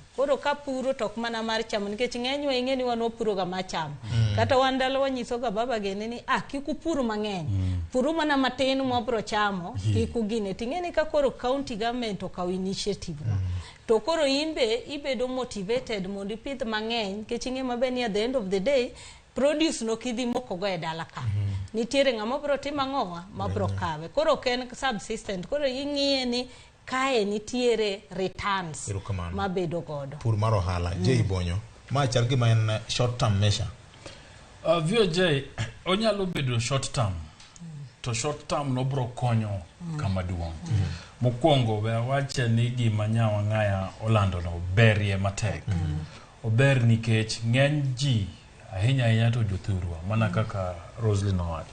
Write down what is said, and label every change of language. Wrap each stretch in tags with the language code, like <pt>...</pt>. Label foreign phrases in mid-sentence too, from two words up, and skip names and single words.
<luo>Koro ka puro tok mana mar cham nikech ng'enywa ing'eni wan wapuro ga macham. Kata wandalo wanyiso ga baba gene ni kiku puro mang'eny. Puro mana matin mo bro chamo kiku gine. Ting'eni ka koro</luo> <en>county government</en> <luo>okaw initiative no. To koro imbe ibedo motivated mondo ipidh mang'eny kech ing'e mabe ni</luo> <en>at the end of the day</en> <luo>produce no kidhi moko go e dala ka. Nitiere ng'ama bro timo ang'owa ma bro kawe. Koro ken subsistent. Koro ing'iye ni kae nitiere returns mabedo godo. Pur mar ohala. Jay Bonyo. Ma chal gima en</luo> <en>short term measure.</en> <luo>VOJ onyalo bedo</luo> <en>short term.</en> <luo>To</luo> <en>short term</en> <luo>no bro konyo kama duong'. Mokwongo we wache ni gima nyawa ng'aya Orlando no berie matek. Ober nikech ng'eny ji ahinya to jothurwa mana kaka Roslyn owacho.</luo>